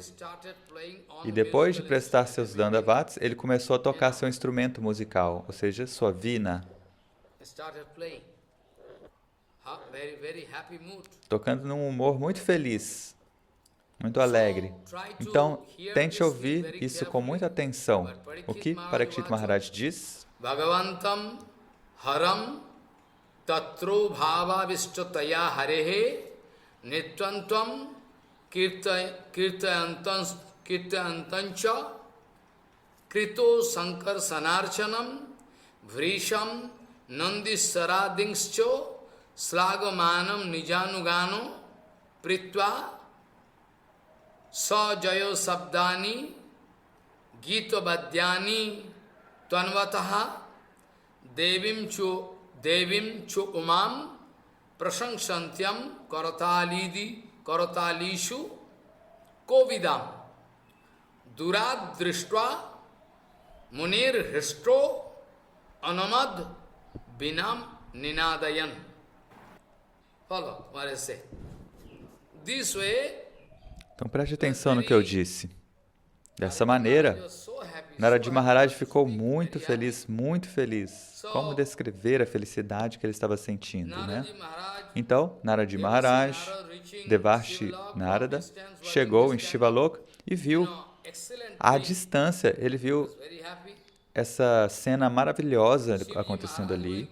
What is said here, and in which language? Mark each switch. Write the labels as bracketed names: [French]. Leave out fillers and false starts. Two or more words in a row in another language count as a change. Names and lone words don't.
[Portuguese] E depois de prestar seus Dandavats, ele começou a tocar seu instrumento musical, ou seja, sua vina. Tocando num humor muito feliz. muito alegre. Então, tente ouvir isso com muita atenção. O que Parikshit Maharaj diz? [Sanskrit] Bhagavantam haram tatro bhavavistataya harehe nitvantam kirtayantancha krito sankar sanarchanam vrisham nandisaradingscho slagamanam nijanugano pritva sajayo sabdani gita badyani tvanvataha devim chu umam prasansantyam karatalishu kovidam durad drishtva munir hristo anamad binam ninadayan. [English] Follow what I say. This way. [Portuguese] Então preste atenção no que eu disse. Dessa maneira, Narad Maharaj ficou muito feliz, muito feliz. Como descrever a felicidade que ele estava sentindo, né? Então, Narad Maharaj, Devarshi Narada, chegou em Shivaloka e viu, à distância, ele viu essa cena maravilhosa acontecendo ali.